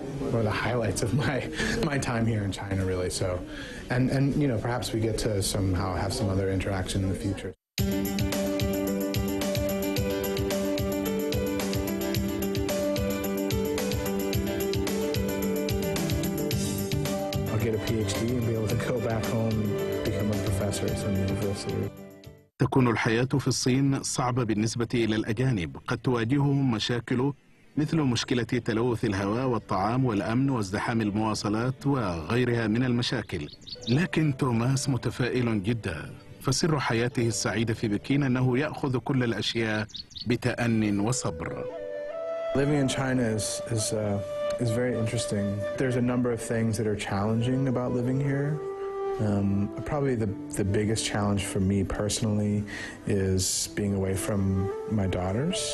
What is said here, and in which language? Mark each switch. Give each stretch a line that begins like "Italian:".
English: One of the highlights of my time here in China, really. So, and you know, perhaps we get to somehow have some other interaction in the future. I'll get a PhD and be able to go back home and become a professor at some university.
Arabic: تكون الحياة في الصين صعبة بالنسبة إلى الأجانب. قد تواجههم مشاكل مثل مشكلة تلوث الهواء والطعام والأمن وازدحام المواصلات وغيرها من المشاكل. لكن توماس متفائل جدا، فسر حياته السعيدة في بكين أنه يأخذ كل الأشياء بتأن وصبر.
English: Living in China is very interesting. There's a number of things that are challenging about living here. Probably the biggest challenge for me personally is being away from my daughters.